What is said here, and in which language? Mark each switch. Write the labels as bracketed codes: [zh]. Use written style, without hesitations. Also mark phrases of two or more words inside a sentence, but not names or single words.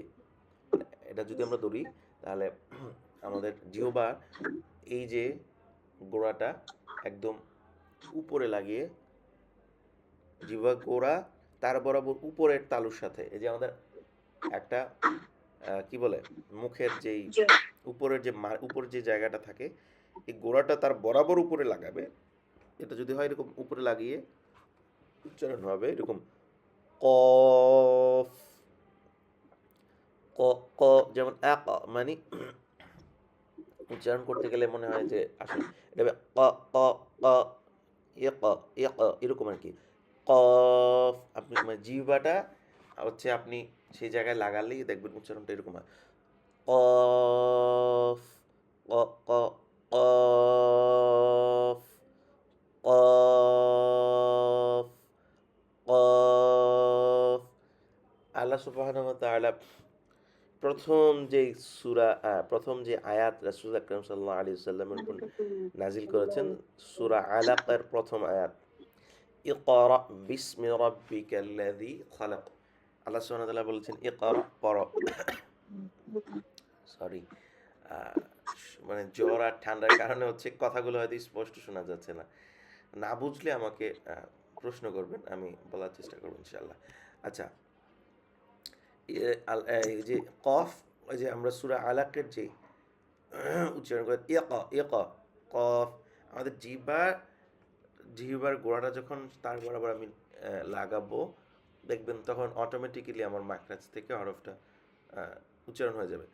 [bn] মানে এটা যদি আমরা ধরি তাহলে আমাদের জিহ্বার এই যে গোড়াটা একদম উপরে লাগিয়ে, জিহ্বা গোড়া তার বরাবর উপরের তালুর সাথে, এই যে আমাদের একটা কি বলে মুখের যেই উপরের যে উপরের যে জায়গাটা থাকে, এই গোড়াটা তার বরাবর উপরে লাগাবে। এটা যদি হয় এরকম উপরে লাগিয়ে উচ্চারণ হবে এরকম কফ, ক ক। যেমন এক মানে উচ্চারণ করতে গেলে মনে হয় যে আসলে এটা হবে ক ক ক, ইক ইক, এরকম আর কি। কফ, আপনি মানে জিহ্বাটা হচ্ছে আপনি সেই জায়গায় লাগালেই দেখবেন উচ্চারণটা এরকম হয় কফ, ক ক কফ, কফ, কফ। [ar] الله سبحانه و تعالى [bn] প্রথম যে আয়াত রাসূল আকরাম [ar] صلى الله عليه وسلم [bn] উপর নাজিল করেছেন, সূরা আলাকের প্রথম আয়াত, [ar] اقرأ باسم ربك الذي خلق. الله سبحانه و تعالى [bn] বলেছেন ইকরা, পড়ো। সরি, মানে জ্বর আর ঠান্ডার কারণে হচ্ছে কথাগুলো হয়তো স্পষ্ট শোনা যাচ্ছে না, না বুঝলে আমাকে প্রশ্ন করবেন, আমি বলার চেষ্টা করবো ইনশাআল্লাহ। আচ্ছা, এই যে কফ, ওই যে আমরা সূরা আলাকের যে উচ্চারণ করে কফ, আমাদের জিহ্বার গোড়াটা যখন তার বরাবর আমি লাগাবো, দেখবেন তখন অটোমেটিক্যালি আমার মাখরাজ থেকে হরফটা উচ্চারণ হয়ে যাবে।